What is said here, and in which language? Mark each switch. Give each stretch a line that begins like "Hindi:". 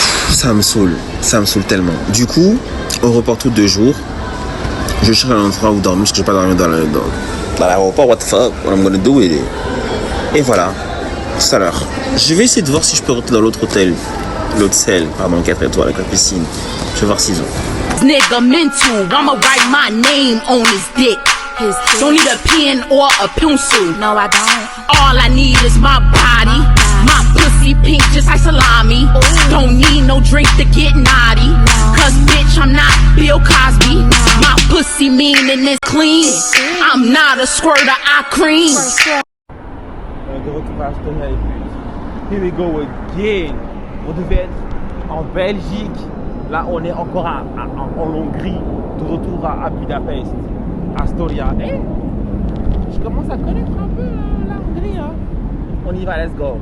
French: Ça me saoule tellement. Du coup, on reporte tous 2 jours. Je cherche un endroit où dormir parce que je vais pas dormir dans l'aéroport.
English: What the fuck? What I'm gonna do with it?
French: Et voilà, tout à l'heure. Je vais essayer de voir si je peux rentrer dans l'autre hôtel. L'hôtel, pardon, 4 étoiles avec la piscine. Je vais voir s'ils ont.
English: Nigga mental, I'ma write my name on his dick. Don't need a pen or a pencil. No, I don't. All I need is my body. My pussy pink just like salami. Don't need no drink to get naughty. Cause bitch, I'm not Bill Cosby. My pussy mean and it's clean. I'm not a squirter, I cream.
French: De retour à Stockholm.
English: Here we go again.
French: On devait être en Belgique. Là, on est encore en Hongrie. De retour à Budapest, à Storia. Je commence à connaître un peu la Hongrie. Hein. On y va,
English: let's go.